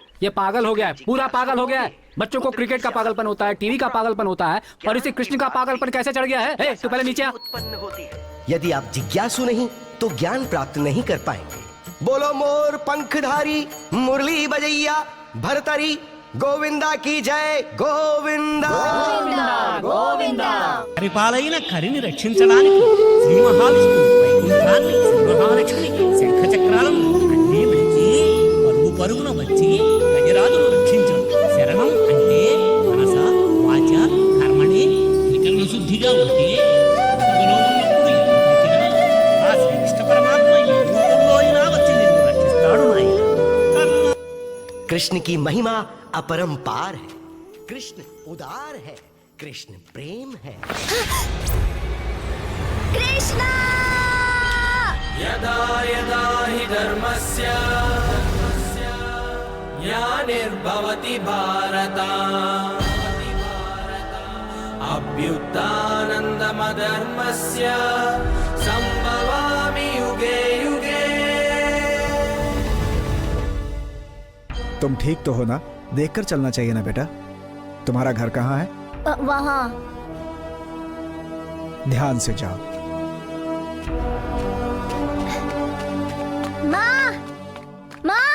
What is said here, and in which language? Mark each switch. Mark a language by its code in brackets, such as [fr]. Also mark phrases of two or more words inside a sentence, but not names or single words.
[hi] ये पागल हो गया है, पूरा पागल हो गया है। बच्चों को क्रिकेट का पागलपन होता है, टीवी का पागलपन होता है, और इसे कृष्ण का पागलपन कैसे चढ़ गया है? तू पहले नीचे आ। उत्पन्न होती है। यदि आप जिज्ञासु नहीं तो ज्ञान प्राप्त नहीं कर पाएंगे। बोलो मोर पंखधारी मुरली बजैया भरतरी गोविंदा की जय। गोविंदा गोविंदा। [te] పరిపాలైన కరిని రక్షించడానికి శ్రీ మహావిష్ణువు వైకుంఠాన్ని సింహలక్ష్మి శంఖ చక్రాలను అన్నీ విడిచి పరుగు పరుగున వచ్చి గజరాజును రక్షించడం శరణం అంటే మనస వాచ కర్మణి త్రికరణ శుద్ధిగా ఉంటే బతుకులో ఉన్నప్పుడు ఎదుటిగా ఆ శ్రీకృష్ణ పరమాత్మ ఏ రూపంలో అయినా వచ్చి నిన్ను రక్షిస్తాడు నాయన। [hi] कृष्ण की महिमा अपरंपार है। कृष्ण उदार है, कृष्ण प्रेम है। कृष्ण [sa] यदा यदा हि धर्मस्य ग्लानिर्भवति भारत अभ्युत्थानन्दमधर्मस्य संभवामि युगे युगे। [hi] तुम ठीक तो हो ना? देखकर चलना चाहिए ना बेटा। तुम्हारा घर कहाँ है? वहाँ। ध्यान से जाओ। माँ, माँ,